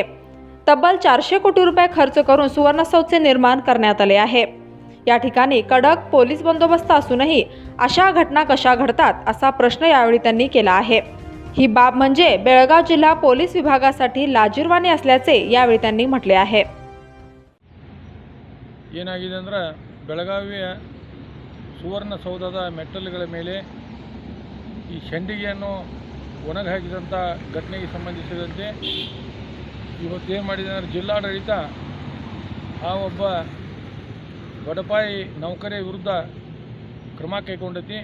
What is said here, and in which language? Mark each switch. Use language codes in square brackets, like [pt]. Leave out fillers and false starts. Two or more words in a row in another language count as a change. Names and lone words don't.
[mr] तब्बल 400 कोटी रुपये खर्च करून सुवर्ण सौथचे निर्माण करण्यात आले आहे। या ठिकाणी कडक पोलीस बंदोबस्त असूनही अशा घटना कशा घडतात असा प्रश्न यावेळी त्यांनी केला आहे। ही बाब म्हणजे बेळगाव जिल्हा पोलीस विभागासाठी लाजिरवाणी असल्याचे यावेळी त्यांनी म्हटले आहे। [kn] ಏನಾಗಿದೆ ಅಂದ್ರೆ ಬೆಳಗಾವಿಯ ಸುವರ್ಣಸೌಧದ ಮೆಟ್ಟಲುಗಳ ಮೇಲೆ ಈ ಶೆಂಡಿಗೆಯನ್ನು ಒಣಗಿ ಹಾಕಿದಂಥ ಘಟನೆಗೆ ಸಂಬಂಧಿಸಿದಂತೆ ಇವತ್ತೇನು ಮಾಡಿದೆ ಅಂದರೆ ಜಿಲ್ಲಾಡಳಿತ ಆ ಒಬ್ಬ ಬಡಪಾಯಿ ನೌಕರರ ವಿರುದ್ಧ ಕ್ರಮ ಕೈಗೊಂಡೈತಿ।